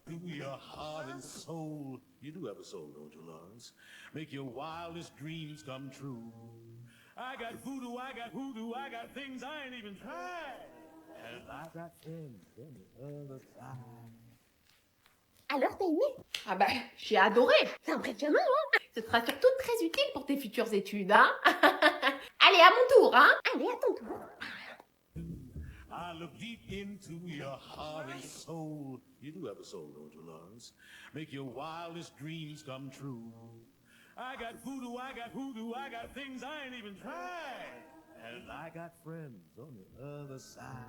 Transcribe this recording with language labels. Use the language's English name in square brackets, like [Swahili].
[English] Your heart and soul. You do have a soul, don't you, Lawrence? Make your wildest dreams come true. I got voodoo, I got hoodoo, I got things I ain't even tried. And I got friends on the other side. [French] Alors, t'as aimé? Ah bah, j'ai adoré. C'est impressionnant, hein? Ce sera surtout très utile pour tes futures études, hein? Allez, à mon tour, hein? Allez, à ton tour. [English] I look deep into your heart and soul. You do have a soul, don't you, Lawrence? Make your wildest dreams come true. I got voodoo, I got hoodoo, I got things I ain't even tried. And I got friends on the other side.